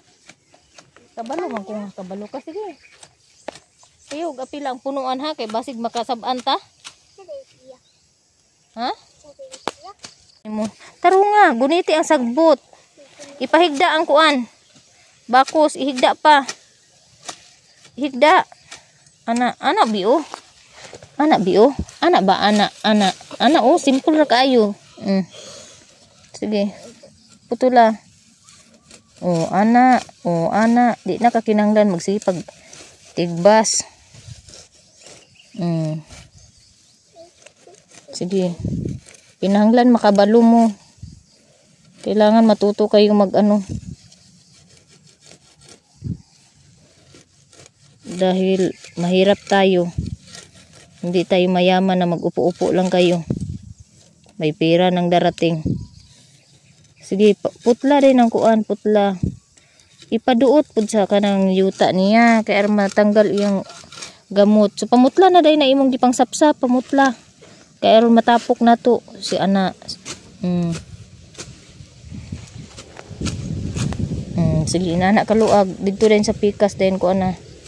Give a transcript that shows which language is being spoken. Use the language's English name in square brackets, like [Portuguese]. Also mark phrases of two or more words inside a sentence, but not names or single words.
[Cebuano] Kabalo man ko nga kabalo ka sige. Sayo apila ang punuan ha kay basig makasab-an ta. Ha? Imo. Tarunga, guniti ang sagbot. Ipahigda ang kuan. Bakos, ihigda pa. Ihigda. Ana biyo. Ana biyo. Ana ba? Ana. Oh, simple ra kayo. Sige. Putula. Oh, ana. Di na kakinanglan magsipag tigbas. Sige. Kinahanglan makabalo mo. [Filipino] Kailangan matuto kayo mag-ano. Dahil mahirap tayo. Hindi tayo mayaman na mag-upo-upo lang kayo. May pera nang darating. [Cebuano] Sige, putla din ang kuan, putla. Ipaduot pud sa kanang yuta niya kay aron matanggal iyang gamot. So pamutla na day na imong gipang sapsap, pamutla. Kay aron matapok na to si ana. Sige na anak kaluag [Filipino] dito din [Cebuano] sa pikas din ko ana.